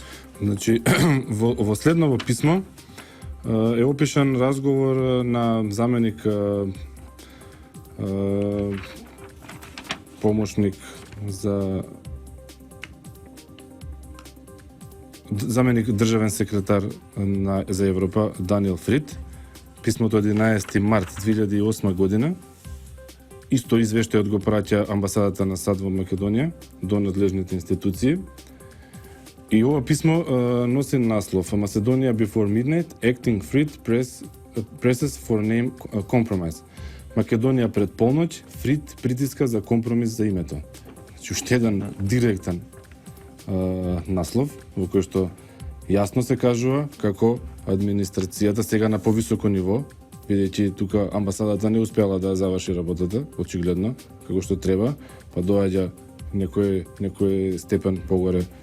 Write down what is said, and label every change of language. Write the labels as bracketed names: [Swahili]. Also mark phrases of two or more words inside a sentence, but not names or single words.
[Macedonian] Значи во следново писмо е опишан разговор на заменик помошник заменик државен секретар за Европа Даниел Фрид. Писмото од 11 март 2008 година. Исто извештајот го праќа амбасадата на САД во Македонија до надлежните институции. И ова писмо носи наслов [English] Macedonia before midnight, acting Frid presses for name compromise. [Macedonian] Македонија пред полноќ, Фрид притиска за компромис за името. Значи уште еден директен наслов во кој што јасно се кажува како администрацијата сега на повисоко ниво, бидејќи тука амбасадата не успела да заврши работата, очигледно, како што треба, па доаѓа некој степен погоре